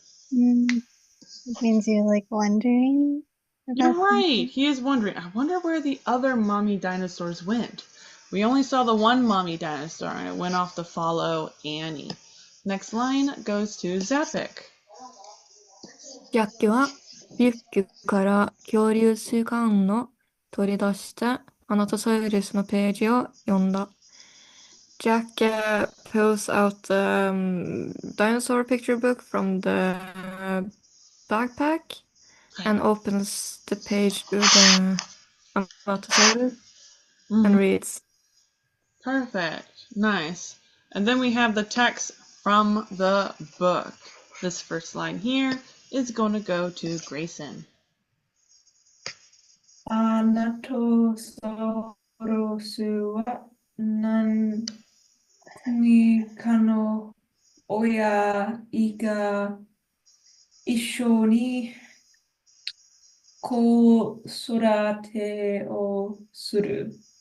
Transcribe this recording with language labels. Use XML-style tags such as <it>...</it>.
<en>It means you're like wondering. You're right. He is wondering. I wonder where the other mommy dinosaurs went. We only saw the one mommy dinosaur and it went off to follow Annie. Next line goes to Zapik.</en> <ja>ジャッキはリュックから恐竜図鑑を取り出してアナトサウルスのページを読んだ。</ja> <en>Jack pulls out the dinosaur picture book from the backpack and opens the page to the Anatosaurus and reads. Perfect. Nice. And then we have the text from the book. This first line here is going to go to Grayson.</en> <ja>アナトサウルスは何かの親が一緒に子育てをする。</ja>